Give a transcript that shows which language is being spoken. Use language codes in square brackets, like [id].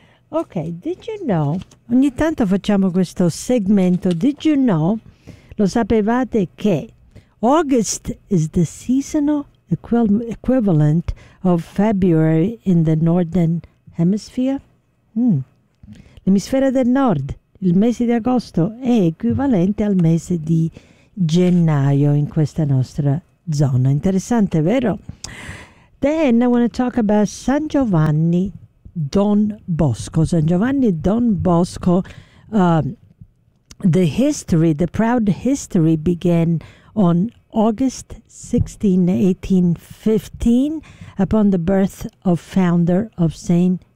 [en] Ok, did you know? [it] Ogni tanto facciamo questo segmento. [en] Did you know? [it] Lo sapevate che [en] August is the seasonal equivalent of February in the Northern Hemisphere? [it] L'emisfero del nord, il mese di agosto è equivalente al mese di gennaio in questa nostra zona. Interessante, vero? [en] Then I want to talk about San Giovanni Don Bosco. San Giovanni Don Bosco, the history, the proud history began on August 16, 1815 upon the birth of founder of St.